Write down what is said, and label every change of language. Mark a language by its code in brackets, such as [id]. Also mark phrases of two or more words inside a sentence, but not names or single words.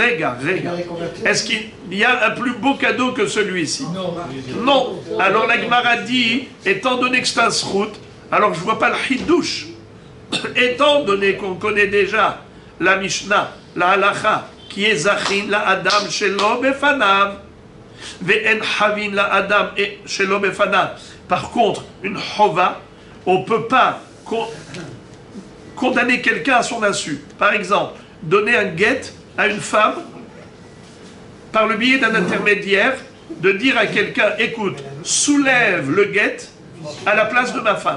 [fr] Est-ce qu'il y a un plus beau cadeau que celui-ci? Non. Alors la Gemara dit, étant donné que c'est un srout, alors je ne vois pas le hidouche. Étant donné qu'on connaît déjà la Mishnah, la Halacha, qui est [he] זכין לאדם שלא בפניו ואין חבין לאדם שלא בפניו. [fr] Par contre, une chova, on ne peut pas condamner quelqu'un à son insu. Par exemple, donner un guet à une femme par le biais d'un intermédiaire, de dire à quelqu'un, écoute, soulève le guet à la place de ma femme.